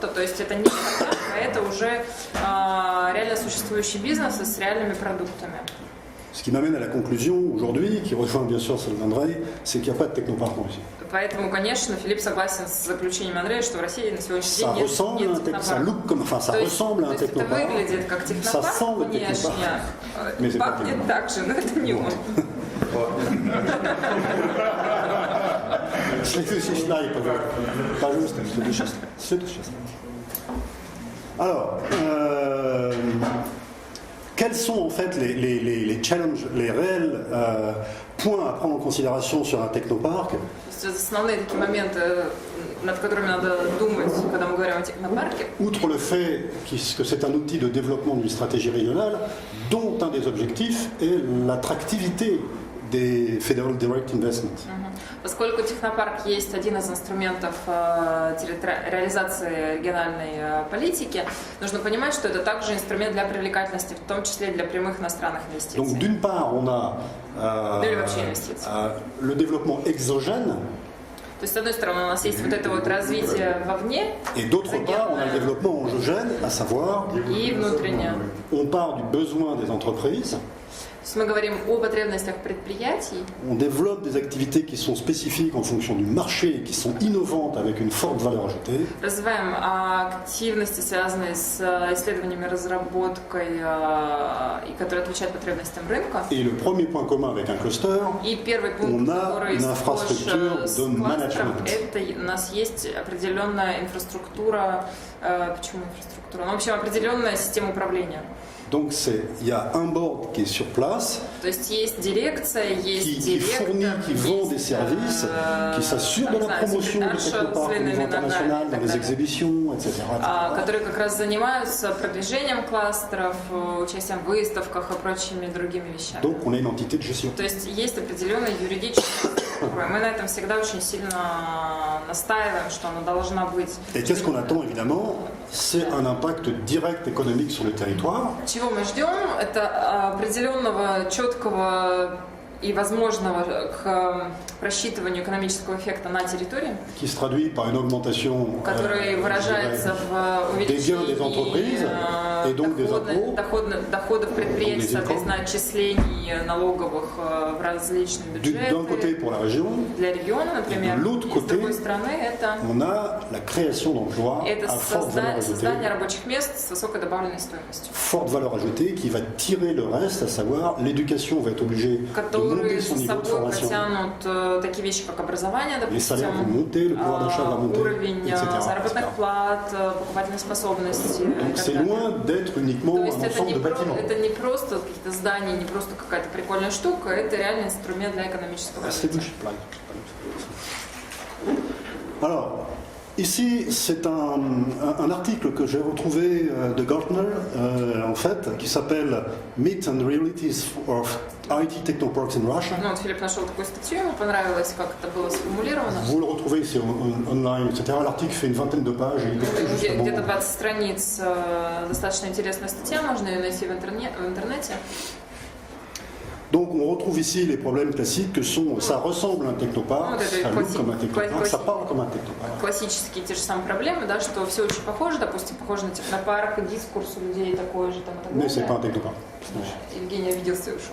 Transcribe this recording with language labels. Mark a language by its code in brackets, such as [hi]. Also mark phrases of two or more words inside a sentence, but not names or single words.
[ru] То есть это не стартап, а это уже реально существующий бизнес с реальными продуктами. [fr] Ce qui m'amène à la conclusion aujourd'hui, qui rejoint bien sûr celle d'André, c'est qu'il n'y a pas de technopark en Russie. [ru] Поэтому, конечно, Филипп согласен с заключением Андрея, что в России на сегодняшний день нет технопарка. [fr] Ça look comme, enfin, ça ressemble à un technopark. [ru] Это выглядит как технопарк внешне, пахнет так же, но это не он. Следующий слайд, пожалуйста, следующий. [fr] Alors, quels sont en fait les challenges, les réels points à prendre en considération sur un technopark? [ru] Основные такие моменты, над которыми надо думать, когда мы говорим о технопарке. [fr] Outre le fait que c'est un outil de développement d'une stratégie régionale, dont un des objectifs est l'attractivité des [en] Federal Direct Investment. [ru] Поскольку технопарк есть один из инструментов реализации региональной политики, нужно понимать, что это также инструмент для привлекательности, в том числе для прямых иностранных инвестиций. [fr] Donc d'une part, on a le développement exogène, [ru] то есть, с одной стороны, у нас есть вот это вот развитие вовне, [fr] et d'autre part, on a le développement endogène, à savoir, [ru] и внутреннее. [fr] on part du besoin des entreprises. [ru] То есть мы говорим о потребностях предприятий. [fr] On développe des activités qui sont spécifiques en fonction du marché, qui sont innovantes avec une forte valeur ajoutée. [ru] Развиваем активности, связанные с исследованиями, разработкой, и которые отвечают потребностям рынка. [fr] Et le premier point commun avec un cluster, [ru] И первый пункт, [fr] on a [ru] который [fr] une [ru] схож [fr] infrastructure [ru] с [fr] de [ru] кластером, [fr] management. [ru] это у нас есть определенная инфраструктура. Почему инфраструктура? Ну, в общем, определенная система управления. [fr] Donc il y a un board qui est sur place, [ru] То есть есть дирекция, есть [fr] qui [ru] директор, [fr] fournit, qui vend des [ru] есть, [fr] services, qui s'assure de la promotion du technopark au niveau international, dans les exhibitions, etc. [ru] которые как раз занимаются продвижением кластеров, участием в выставках и прочими другими вещами. [fr] Donc on a une entité de gestion. [ru] То есть есть определенная юридическая структура. Мы на этом всегда очень сильно настаиваем, что она должна быть. [fr] Et qu'est-ce qu'on attend évidemment? C'est un impact direct économique sur le territoire. [ru] Чего мы ждем? Это определенного четкого и возможного к просчитыванию экономического эффекта на территории, [fr] Qui se traduit par une augmentation [ru] который выражается в увеличении доходов предприятий, соответственно, отчислений налоговых в различные [fr] d'un côté [ru] бюджеты [fr] pour la région, [ru] для региона, например, и с другой стороны это [fr] on a la création d'emplois à forte valeur ajoutée. [ru] создание рабочих мест с высокой добавленной стоимостью, [fr] Forte valeur ajoutée qui va tirer le reste, à savoir l'éducation va être obligée de monter [ru] которые [fr] son [ru] за [fr] niveau de [ru] собой [fr] formation. [ru] потянут такие вещи, как образование, [fr] Les salaires vont [ru] допустим, [fr] monter, le pouvoir d'achat va monter, [ru] уровень [fr] etc. [ru] заработных плат, покупательной способности. [fr] Donc c'est loin d'être uniquement [ru] То [fr] un [ru] есть это [fr] ensemble de bâtiments. [ru] это не просто какие-то здания, не просто какая-то прикольная штука, это реальный инструмент для экономического [fr] Ah, c'est [ru] развития. [fr] bullshit, là. Alors, ici, c'est un article que j'ai retrouvé de Gartner, en fait, qui s'appelle Myths and Realities of IT Technoparks in Russia. [ru] Ну, вот Филипп нашел такую статью, ему понравилось, как это было сформулировано. [fr] Vous le retrouvez ici online, etc. L'article fait une vingtaine de pages et il décrit justement [ru] Где-то 20 страниц, достаточно интересная статья, можно ее найти в интернете. [fr] Donc on retrouve ici les problèmes classiques que sont, ça ressemble à un technopark, [ru] Вот это [fr] ça look comme un technopark, ça parle comme un technopark. [ru] классические те же самые проблемы, да, что все очень похоже, допустим, похоже на технопарк, дискурс у людей такой же, там, и так [fr] Mais c'est pas un [ru] далее. [fr] technopark. [ru] Евгений обиделся и ушел.